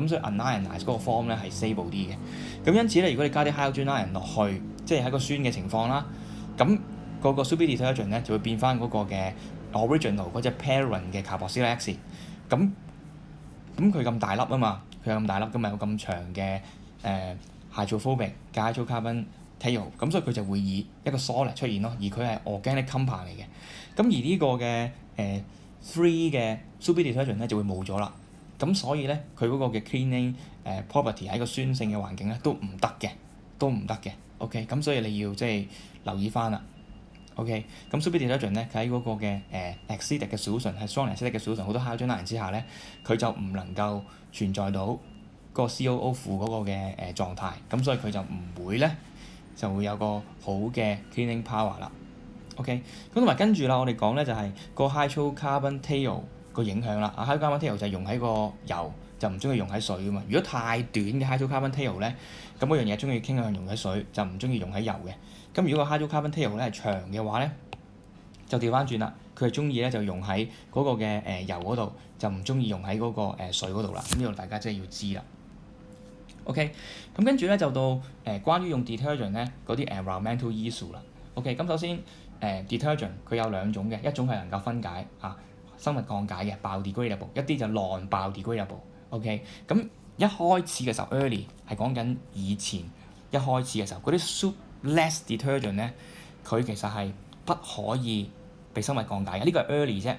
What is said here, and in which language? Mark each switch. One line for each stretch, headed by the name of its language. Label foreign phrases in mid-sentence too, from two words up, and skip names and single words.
Cantonese: 咁所以 unionized 嗰個 form 咧係 stable 啲嘅。咁因此咧，如果你加啲
English: hydrogen ion
Cantonese: 落去，即係喺個酸嘅情況啦，咁嗰個
English: Soupy detergent
Cantonese: 咧就會變翻嗰個嘅 original 嗰隻 parent 嘅
English: carboxylic acid。
Cantonese: 咁佢咁大粒啊嘛，佢有咁大粒，咁咪有咁長嘅hydrophobic 嘅
English: hydrocarbon tail，
Cantonese: 咁所以佢就會以一個 solid 出現咯，而佢係
English: organic compound
Cantonese: 嚟嘅。咁而呢個嘅3嘅
English: Soupy detergent
Cantonese: 咧就會冇咗啦。咁所以咧佢嗰個嘅
English: cleaning property
Cantonese: 喺個酸性嘅環境咧都唔得嘅。OK， 咁所以你要即係留意翻啦。OK， 咁
English: Soupy detergent
Cantonese: 咧佢喺嗰個嘅acidic 嘅 solution 係
English: strong acidic
Cantonese: 嘅 solution 好多
English: hydrogen ion
Cantonese: 之下咧，佢就唔能夠存在到個 COO 負嗰個嘅狀態，咁所以佢就唔會咧就會有個好嘅
English: cleaning power
Cantonese: 啦。OK， 咁同埋跟住啦，我哋講咧就係個
English: hydrocarbon tail
Cantonese: 個影響啦。
English: hydrocarbon tail
Cantonese: 就係溶喺個油，就唔中意溶喺水㗎嘛。如果太短嘅
English: hydrocarbon tail
Cantonese: 咧，咁嗰樣嘢中意傾向溶喺水，就唔中意溶喺油嘅。咁如果個
English: hydrocarbon tail
Cantonese: 咧係長嘅話咧，就調翻轉啦，佢係中意咧就溶喺嗰個嘅油嗰度，就唔中意溶喺嗰個水嗰度啦。咁呢度大家真係要知啦。OK， 咁跟住咧就到關於用 detergent 咧嗰啲
English: environmental issue
Cantonese: 啦。OK， 咁首先detergent 佢有兩種嘅，一種係能夠分解生物降解嘅 biodegradable， 一啲就 non-biodegradable。OK， 咁一開始嘅時候 early 係講緊以前一開始嘅時候嗰啲
English: soupless detergent
Cantonese: 咧，佢其實係不可以被生物降解嘅。呢個係 early 啫。